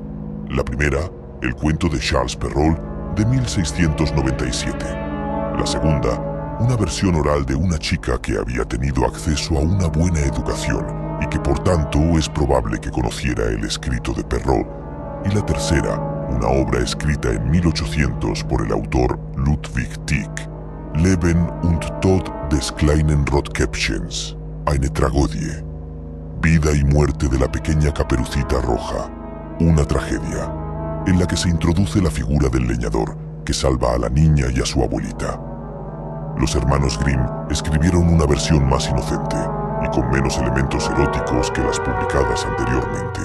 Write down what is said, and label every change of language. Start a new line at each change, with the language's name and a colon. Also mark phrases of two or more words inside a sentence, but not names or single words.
Spanish: La primera, el cuento de Charles Perrault de 1697. La segunda, una versión oral de una chica que había tenido acceso a una buena educación y que por tanto es probable que conociera el escrito de Perrault. Y la tercera, una obra escrita en 1800 por el autor Ludwig Tieck, Leben und Tod des kleinen Rotkäppchens, eine Tragödie, Vida y muerte de la pequeña Caperucita Roja, una tragedia, en la que se introduce la figura del leñador que salva a la niña y a su abuelita. Los hermanos Grimm escribieron una versión más inocente y con menos elementos eróticos que las publicadas anteriormente.